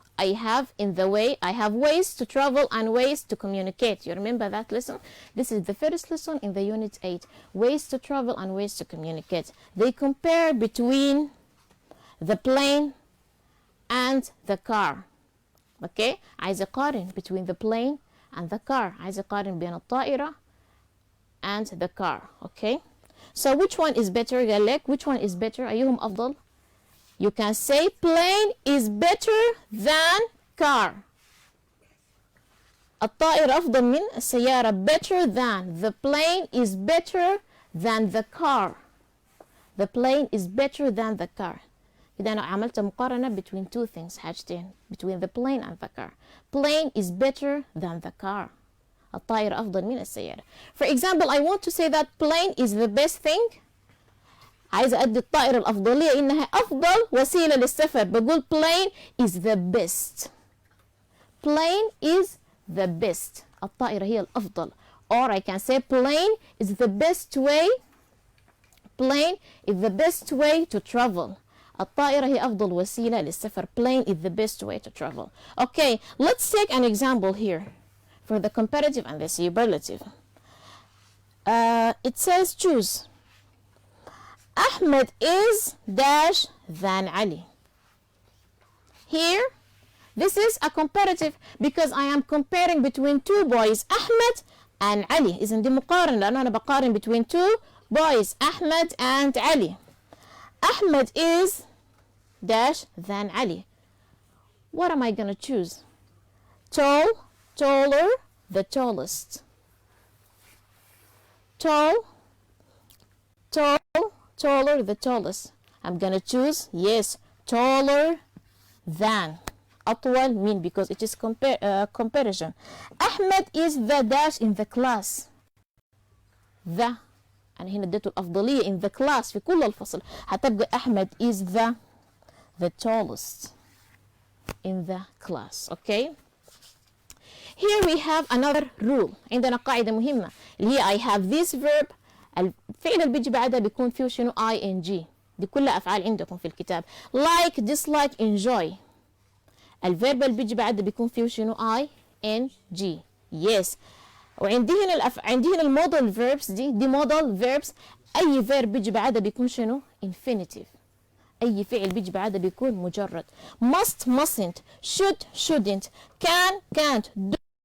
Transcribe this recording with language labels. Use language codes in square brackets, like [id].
[en] I have ways to travel and ways to communicate. You remember that lesson? This is the first lesson in the unit 8. Ways to travel and ways to communicate. They compare between the plane and the car. Okay? [ar] عايز أقارن [en] between the plane and the car. [ar] عايز أقارن بين الطائرة [en] and the car. Okay. So which one is better؟ [ar] قال لك [en] which one is better؟ [ar] أيهم أفضل؟ [en] You can say plane is better than car. [ar] الطائرة أفضل من السيارة. [en] Better than. The plane is better than the car. The plane is better than the car. [ar] إذا أنا عملت مقارنة [en] between two things. [ar] حاجتين. [en] Between the plane and the car. Plane is better than the car. [ar] الطائرة أفضل من السيارة. [en] For example, I want to say that plane is the best thing. [ar] عايزة أدي الطائرة الأفضلية إنها أفضل وسيلة للسفر. [en] بقول plane is the best. Plane is the best. [ar] الطائرة هي الأفضل. [en] Or I can say plane is the best way. Plane is the best way to travel. [ar] الطائرة هي أفضل وسيلة للسفر. [en] Plane is the best way to travel. Okay, let's take an example here for the comparative and the superlative. It says choose. Ahmed is dash than Ali. Here, this is a comparative because I am comparing between two boys, Ahmed and Ali. [ar] إذن دي مقارنة لأنه أنا بقارن [en] between two boys, [ar] Ahmed and Ali. [en] Ahmed is dash than Ali. What am I gonna choose? Tall, taller, the tallest. Tall, tall, taller, the tallest. I'm gonna choose, yes, taller than. [ar] أطول من [en] because it is comparison. Ahmed is the dash in the class. [ar] The أنا هنا اديته الأفضلية [en] in the class [ar] في كل الفصل. هتبقى [en] أحمد is the tallest in the class. Okay. Here we have another rule. [ar] عندنا قاعدة مهمة اللي هي [en] I have this verb. [ar] الفعل اللي بيجي بعدها بيكون فيه شنو ing. دي كلها أفعال عندكم في الكتاب. [en] Like, dislike, enjoy. [ar] الفيرب اللي بيجي بعدها بيكون فيه شنو ing. [en] Yes. [ar] وعندي هنا عندي هنا المودل فيربس دي مودل فيربس. أي فيرب بيجي بعدها بيكون شنو infinitive. أي فعل بيجي بعدها بيكون مجرد. Must, mustn't, should, shouldn't, can, can't, do,